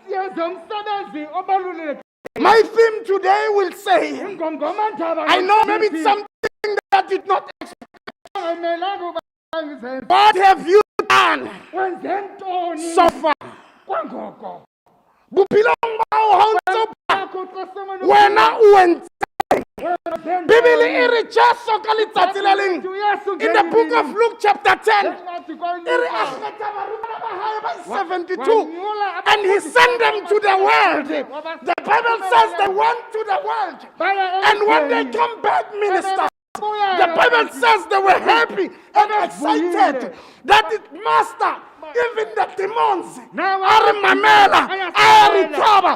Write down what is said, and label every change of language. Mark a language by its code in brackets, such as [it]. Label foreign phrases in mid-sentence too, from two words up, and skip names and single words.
[en] My theme today will say, I know maybe it's something that did not expect. What have you done so far? [st] Bophelong ba hao ha o ntse o wena o entse. Bibele e re Jesu ka letsatsi le leng [en] in the book of Luke chapter 10 [st] e re a kgetha barutwana ba hae ba 72 [en] and he sent them to the world. The Bible says they went to the world, and when they come back, minister, the Bible says they were happy and excited that it master, even the demons are mamela, are recover.